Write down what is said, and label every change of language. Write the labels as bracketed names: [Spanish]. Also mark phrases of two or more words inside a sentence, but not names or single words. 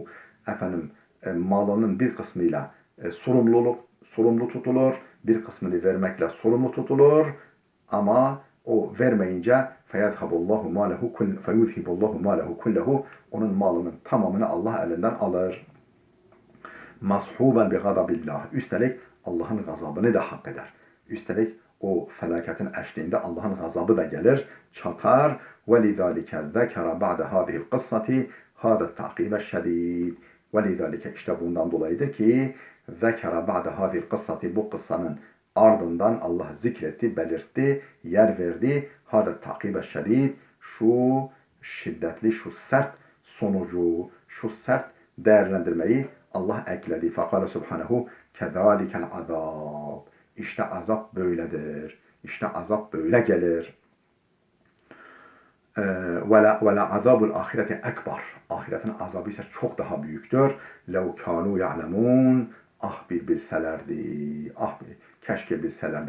[Turkish] Efendim malının bir kısmıyla sorumlu tutulur, bir kısmını vermekle sorumlu tutulur, ama o vermeyince [Arabic] فيذهب الله ماله كله, [Turkish] onun malının tamamını Allah elinden alır. [Arabic] مصحوبا بغضب الله, [Turkish] üstelik Allah'ın gazabını da hak eder. Üstelik o felaketin eşliğinde Allah'ın gazabı da gelir, çatar. [Arabic] وَلِذَٰلِكَ ذَكَرَ بَعْدَ هَذِهِ الْقِصَّةِ هَذَا التَّعْقِيبَ الشَّد۪يدِ. وَلِذَٰلِكَ, [Turkish] işte bundan dolayıdır ki [Arabic] ذَكَرَ بَعْدَ هَذِهِ الْقِصَّةِ, [Turkish] bu kıssanın ardından Allah zikretti, belirtti, yer verdi. [Arabic] هَذَا التَّعْقِيبَ الشَّد۪يدِ, [Turkish] şu şiddetli, şu sert sonucu, şu sert değerlendirmeyi Allah ekledi. [Arabic] فَقَالَ سُبْحَانَهُ كَذَٰلِكَ الْعَذَابِ, [Turkish] İşte azap böyledir. İşte azap böyle gelir. [Arabic] ولعذاب الآخرة أكبر. [Turkish] Ahiretin azabı ise çok daha büyüktür. [Arabic] لو كانوا يعلمون. [Turkish] Ah bir bilselerdi. Ah bir, keşke bilselerdi.